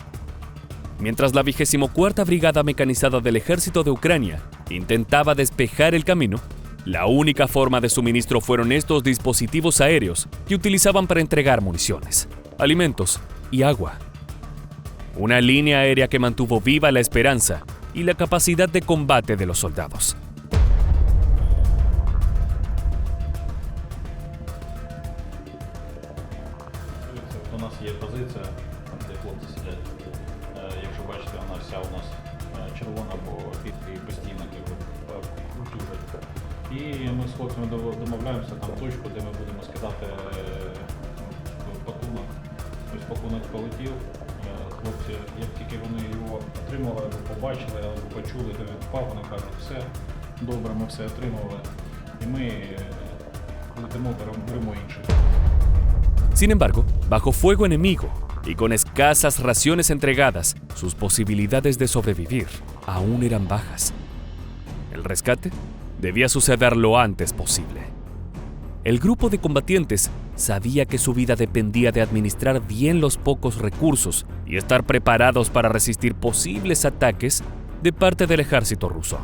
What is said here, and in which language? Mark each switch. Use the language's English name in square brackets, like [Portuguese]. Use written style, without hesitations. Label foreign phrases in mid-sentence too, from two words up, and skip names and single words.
[Spanish] Mientras la 24ª Brigada Mecanizada del Ejército de Ucrania intentaba despejar el camino, la única forma de suministro fueron estos dispositivos aéreos que utilizaban para entregar municiones, alimentos y agua. Una línea aérea que mantuvo viva la esperanza y la capacidad de combate de los soldados. [Ukrainian] У нас є позиція, там де хлопці сидять. Якщо бачите, вона вся у нас червона, бо підки постійно утюжать. І ми з хлопцями домовляємося там точку, де ми будемо скидати пакунок. Ось пакунок полетів. Хлопці, як тільки вони його отримали, або побачили, або почули, де він впав, вони кажуть, все, добре, ми все отримали. І ми летимо, беремо інших. [Spanish] Sin embargo, bajo fuego enemigo y con escasas raciones entregadas, sus posibilidades de sobrevivir aún eran bajas. El rescate debía suceder lo antes posible. El grupo de combatientes sabía que su vida dependía de administrar bien los pocos recursos y estar preparados para resistir posibles ataques de parte del ejército ruso.